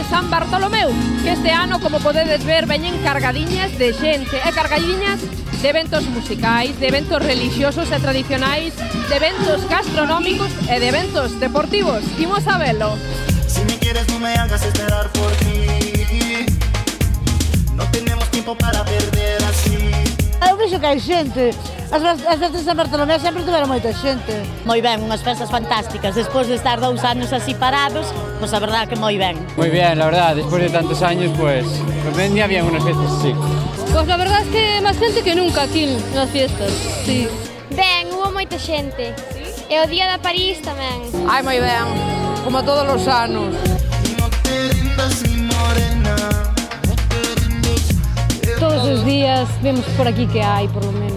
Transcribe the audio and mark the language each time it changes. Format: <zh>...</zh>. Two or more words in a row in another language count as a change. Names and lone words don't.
<gl>San Bartolomeu, que este ano, como podedes ver, veñen cargadiñas de xente, e cargadiñas de eventos musicais, de eventos religiosos e tradicionais, de eventos gastronómicos e de eventos deportivos. Imos a velo.</gl> <es>Si me quieres no me hagas esperar por ti. No tenemos tiempo para perder así.</es> <gl>Eu vexo que hai xente. As festas de San Bartolomé sempre tiveron moita xente. Moi ben, unhas festas fantásticas. Despois de estar 2 anos así parados, pues a verdad que moi ben.</gl> <es>Muy bien, la verdad, después de tantos años, pues vendría bien unas fiestas así. Pues la verdad es que</es> <gl>máis xente que nunca aquí nas fiestas, sí. Ben, hubo moita xente. E o día da París tamén. Ai, moi ben, como todos os anos. Todos os días vemos por aquí que hai,</gl> <es>por lo menos.</es>